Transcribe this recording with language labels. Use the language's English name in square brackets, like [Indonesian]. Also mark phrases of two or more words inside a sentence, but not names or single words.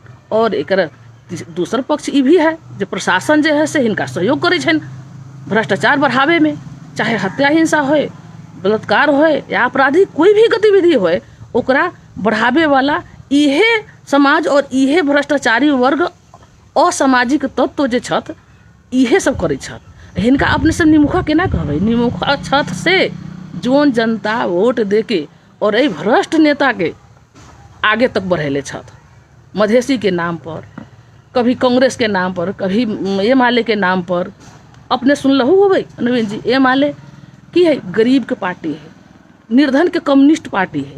[Maithili] और एकरा दूसर पक्ष ई भी है जो प्रशासन जे है से हिनका सहयोग करे छन भ्रष्टाचार बढ़ावे में, चाहे हत्या हिंसा होए, बलात्कार होए या आपराधिक कोई भी गतिविधि होए, ओकरा बढ़ावे वाला इहे समाज और इहे भ्रष्टाचारी वर्ग असामाजिक तत्व जे छत इहे सब करे छत। हिनका अपने सब निमुखा केना कहबै, निमुखा छत से जोन जनता वोट देके और ए भ्रष्ट नेता के आगे तक बढ़ेले छत, मधेसी के नाम पर, कभी कांग्रेस के नाम पर, कभी एमाले के नाम पर। अपने सुनलहु होबै नवीन जी, एमाले की है, गरीब के पार्टी है, निर्धन के कम्युनिस्ट पार्टी है।